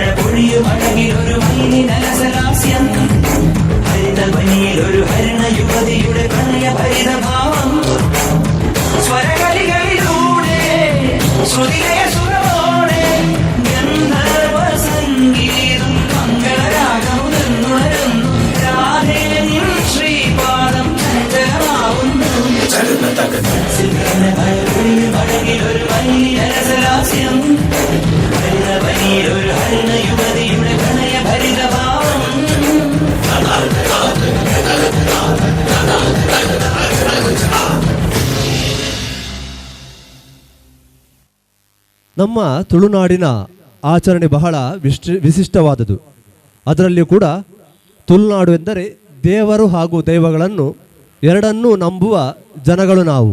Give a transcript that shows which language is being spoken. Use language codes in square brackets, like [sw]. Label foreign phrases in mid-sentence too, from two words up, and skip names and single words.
[ml] പൊഴിയും അഴകിൽ ഒരു മൈനിനലസലാസ്യം ഹരിത പനിയിൽ ഒരു ഹരിണ യുവതിയുടെ പ്രണയ ഭരിതഭാവം സ്വരകളികളിലൂടെ ശ്രുതിലയ സുരമോടെ ഗന്ധർവ സംഗീതം മംഗളരാഗമുണരുന്നു രാധേ നിൻ ശ്രീപാദം ചഞ്ചലമാവുന്നു അഴകിലൊരു മൈനിനലസലാസ്യം ഹരിത പനിയിൽ ഒരു ഹരിണ യുവതിയുടെ പ്രണയ ഭരിതഭാവം [kn] ನಮ್ಮ ತುಳುನಾಡಿನ ಆಚರಣೆ ಬಹಳ ವಿಶಿಷ್ಟವಾದುದು. ಅದರಲ್ಲಿಯೂ ಕೂಡ ತುಳುನಾಡು ಎಂದರೆ ದೇವರು ಹಾಗೂ ದೈವಗಳನ್ನು ಎರಡನ್ನೂ ನಂಬುವ ಜನಗಳು ನಾವು.